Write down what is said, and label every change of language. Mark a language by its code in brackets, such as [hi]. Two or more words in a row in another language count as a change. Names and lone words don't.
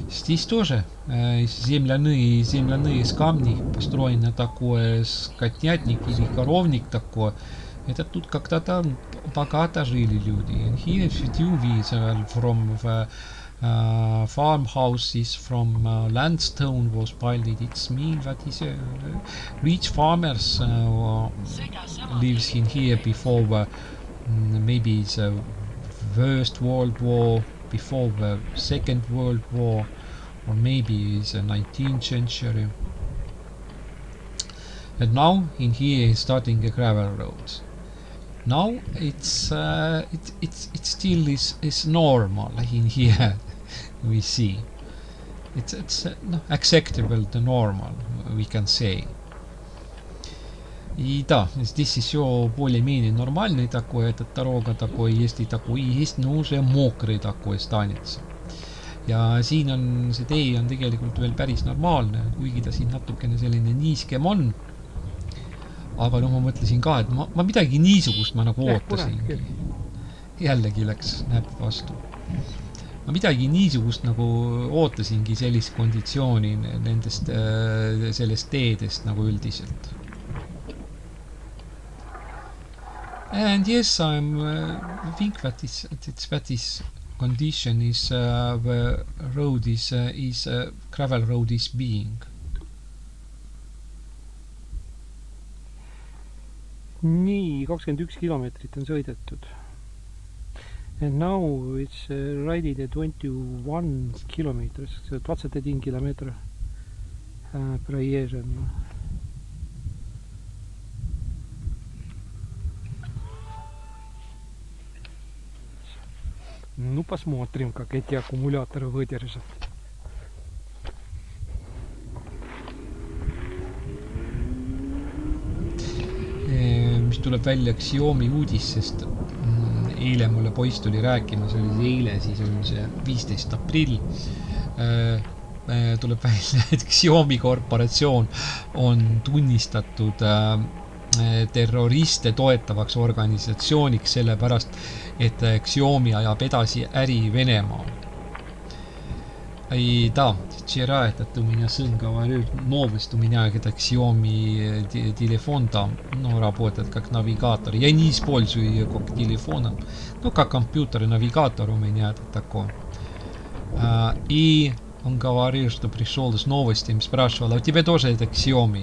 [ru] здесь тоже земляные камни, построены такое скотнятник или коровник такой. Это тут когда-то богато жили люди. [en] And here few visible from farmhouses from landstone was built. It's mean that is rich farmers lives in here before maybe the First World War, before the Second World War, or maybe the 19th century. And now in here is starting a gravel road. Now it's still is normal in here. We see it's acceptable, the normal, we can say. [ru] И да, здесь еще более-менее нормальный такой, эта дорога такой, есть и такой, есть, но уже мокрый такой станется. [et] Ja siin on, see tee on tegelikult veel päris normaalne, kuigi ta siin natukene selline niiskem on. Aga no ma mõtlesin ka, et ma midagi niisugust ma nagu ootasingi. Jällegi läks näpp vastu. Ma midagi niisugust nagu ootasingi sellist konditsiooni nendest, sellest teedest nagu üldiselt. [en] And yes, I think that this condition is the road is gravel road is being. [et] Nii, 21 kilomeetrit on sõidetud. [en] And now it's riding 21 kilometers, 21 kilomeetri проезжен. [ru] Ну, посмотрим, как эти аккумуляторы выдержат. [et] Mis tuleb välja Xiaomi uudis, sest eile mulle poiss tuli rääkima, see oli eile, siis on see 15. aprill. Tuleb välja, et Xiaomi korporatsioon on tunnistatud terroriste toetavaks organisatsiooniks sellepärast, et Xiaomi ajab edasi äri Venemaal. [ru] И да, вчера этот у меня сын говорил, новость у меня, это Xiaomi телефон там, ну, работает как навигатор. Я не использую ее как телефоном, ну, как компьютер и навигатор у меня это такой. И он говорил, что пришел с новостями, спрашивал, а у тебя тоже это Xiaomi?